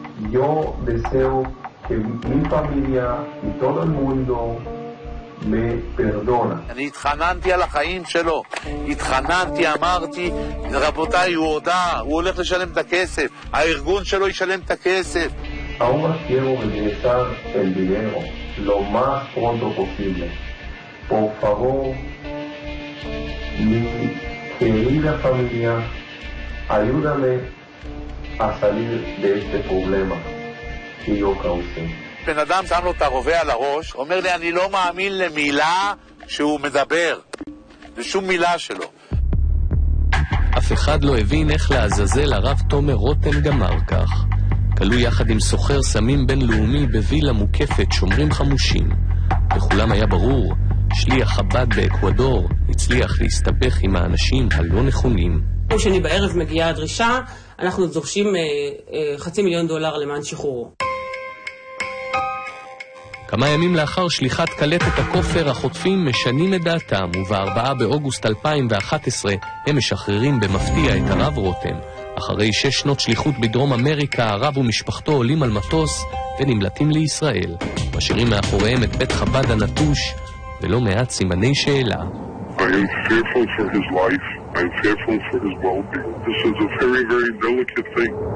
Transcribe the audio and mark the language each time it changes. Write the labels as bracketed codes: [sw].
[es] Yo deseo que mi familia y todo el mundo me perdona. [he] אני התחננתי על החיים שלו, התחננתי, אמרתי, רבותיי, הוא הודע, הוא הולך לשלם את הכסף, הארגון שלו ישלם את הכסף. [es] Ahora quiero regresar el dinero lo más pronto posible. Por favor, mi querida familia, ayúdame a salir de este problema que yo causé. [he] בן אדם שם לו את הרובה על הראש, אומר לי, אני לא מאמין למילה שהוא מדבר, לשום מילה שלו. אף אחד לא הבין איך לעזאזל הרב תומר רותם גמר כך. כלוא יחד עם סוחר סמים בינלאומי בווילה מוקפת שומרים חמושים. לכולם היה ברור, שליח חב"ד באקוודור הצליח להסתבך עם האנשים הלא נכונים. יום שני בערב מגיעה הדרישה, אנחנו דורשים $500,000 למען שחרורו. כמה ימים לאחר שליחת קלטת הכופר, החוטפים משנים את דעתם, וב-4 באוגוסט 2011 הם משחררים במפתיע את הרב רותם. אחרי 6 שנות שליחות בדרום אמריקה, הרב ומשפחתו עולים על מטוס ונמלטים לישראל, משאירים מאחוריהם את בית חב"ד הנטוש ולא מעט סימני שאלה. [en] I am fearful for his life. I am fearful for his well-being. This is a very, very delicate thing.